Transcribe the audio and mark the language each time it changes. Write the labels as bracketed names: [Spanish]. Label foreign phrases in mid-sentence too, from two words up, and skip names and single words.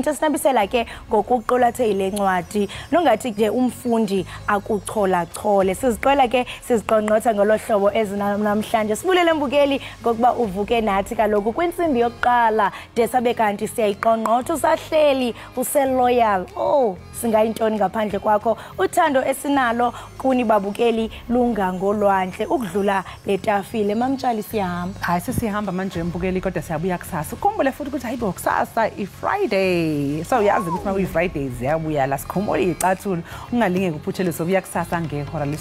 [Xhosa] Sinabisela ke ngokuqulathe ile ncwadi nongathi nje umfundi akuchola-chole. Siziqela ke siziqongqotha ngolo hlobo ezinamhlanje. Sibulele mbukeli ngokuba uvuke nathi kaloku kwintsimbi yokuqala de sabe kanti siyayiqongqotha, usahleli useloyal. Oh, singayintoni ngaphandle kwakho. Uthando esinalo kuni babukeli lungangolwandle ukudlula letafile. Mamtshali siyahamba. [Zulu] Hayi sisihamba manje mbukeli kodwa siyabuya kusasa. Ukhumbule futhi ukuthi hayibo kusasa i-Friday. So yazi ukuthi makuyi-Friday ziyabuya la sikhumule icathulo. Ungalinge kuphuthele sobuya kusasa ngehora lesithupha.